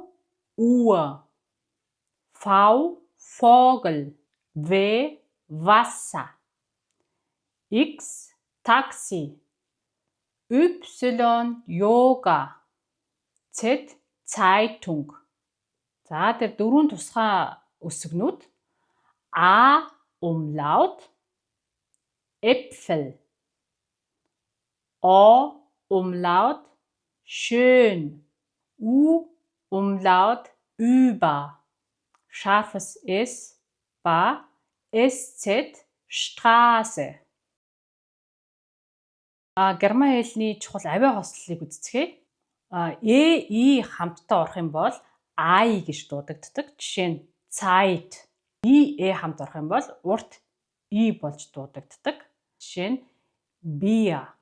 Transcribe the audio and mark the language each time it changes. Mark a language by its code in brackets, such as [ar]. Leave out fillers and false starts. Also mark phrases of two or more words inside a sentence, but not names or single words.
[de] Uhr. V. Vogel. W. Wasser. X. Taxi. Y. Yoga. Z. Zeitung. [mn] За тэр дөрвөн тусгай үсгнүүд A. [de] Umlaut. Äpfel. O. Umlaut. Schön. U. Umlaut. Über. Scharfes S. Ba. SZ. Straße. [mn] Герман хэлний чухал авиа хослолыг үздэцгээе. E хамтдаа орох юм бол I гэж дуудагддаг. Жишээ нь Zeit. E хамт орох юм бол урт E болж дуудагддаг. Жишээ нь Bier.